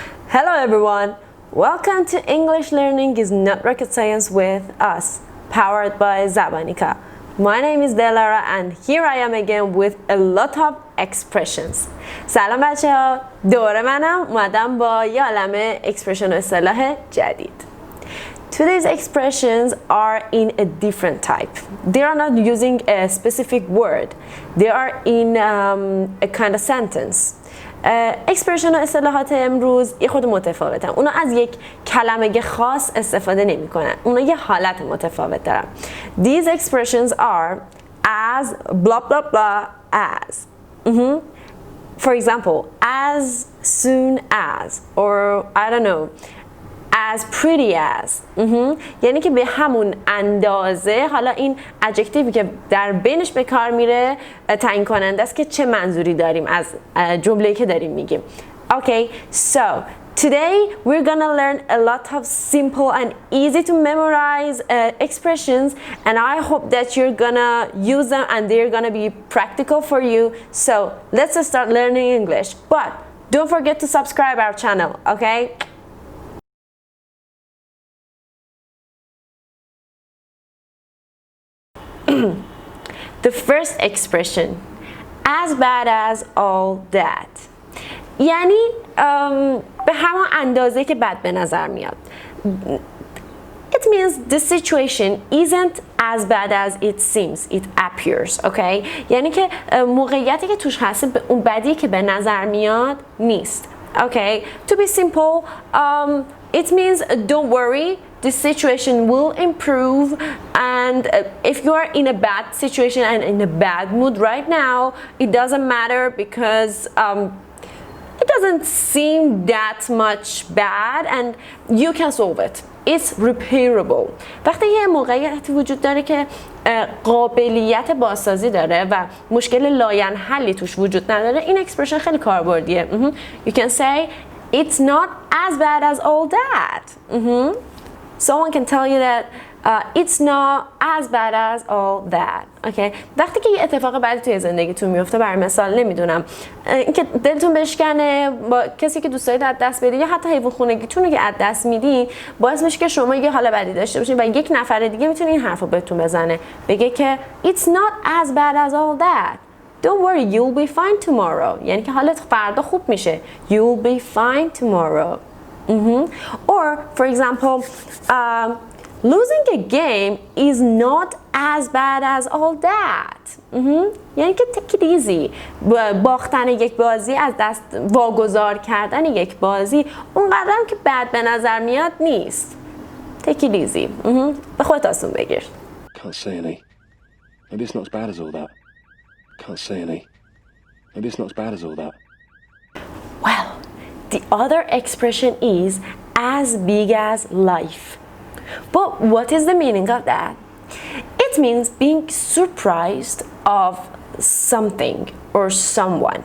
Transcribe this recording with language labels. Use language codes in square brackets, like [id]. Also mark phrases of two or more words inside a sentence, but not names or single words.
[en] Hello everyone! Welcome to English Learning is Not Rocket Science with us, powered by Zebanica. My name is Delara and here I am again with a lot of expressions. [fa] سلام بچه ها، دوره منم اومدم با یه عالمه اکسپرشن و اصطلاح جدید. [en] Today's expressions are in a different type. They are not using a specific word. They are in a kind of sentence. [fa] اکسپرشن و اصطلاحات امروز یه خود متفاوتن. اونا از یک کلمه خاص استفاده نمی کنن. اونا یه حالت متفاوت دارن. [en] These expressions are as blah blah blah as. For example, as soon as, or I don't know, as pretty as. [fa] یعنی که به همون اندازه، حالا این ادجکتیوی که در بینش به کار میره تعیین کننده است که چه منظوری داریم از جمله‌ای که داریم میگیم. [en] Okay, so today we're gonna learn a lot of simple and easy to memorize expressions, and I hope that you're gonna use them and they're gonna be practical for you. So let's start learning English. But don't forget to subscribe our channel, okay? The first expression, as bad as all that. [fa] یعنی به همان اندازه که بد به نظر میاد. [en] It means the situation isn't as bad as it seems, it appears, okay? [fa] یعنی که موقعیتی که توش هستی به اون بدی که به نظر میاد نیست. [en] Okay, to be simple, it means don't worry, the situation will improve, and if you are in a bad situation and in a bad mood right now, it doesn't matter because it doesn't seem that much bad and you can solve it. It's repairable. [fa] وقتی یه موقعیتی وجود داره که قابلیت بازسازی داره و مشکل لاینحلی توش وجود نداره، این اکسپرشن خیلی کاربردیه. [en] You can say it's not as bad as all that. Someone can tell you that it's not as bad as all that. Okay? [fa] وقتی که یه اتفاق بدی توی زندگیتون میفته، برای مثال نمیدونم اینکه دلتون بشکنه، با کسی که دوست دارید از دست بدید، یا حتی حیوان خونگیتون رو که از دست میدین، باعث میشه که شما یه حال بدی داشته باشین و یک نفر دیگه میتونه این حرفو بهتون بزنه، بگه که [en] it's not as bad as all that. Don't worry, you'll be fine tomorrow. [fa] یعنی که حالت فردا خوب میشه. [en] You'll be fine tomorrow. Or, for example, losing a game is not as bad as all that. [fa] یعنی که [en] take it easy. [fa] باختن یک بازی، از دست واگذار کردن یک بازی، اونقدر هم که بد به نظر میاد نیست. [en] Take it easy. [fa] به خودت آسون بگیر. [en] Can't say any. Maybe it's not as bad as all that. Can't say any. Maybe it's not as bad as all that. Well, the other expression is as big as life. But what is the meaning of that? It means being surprised of something or someone.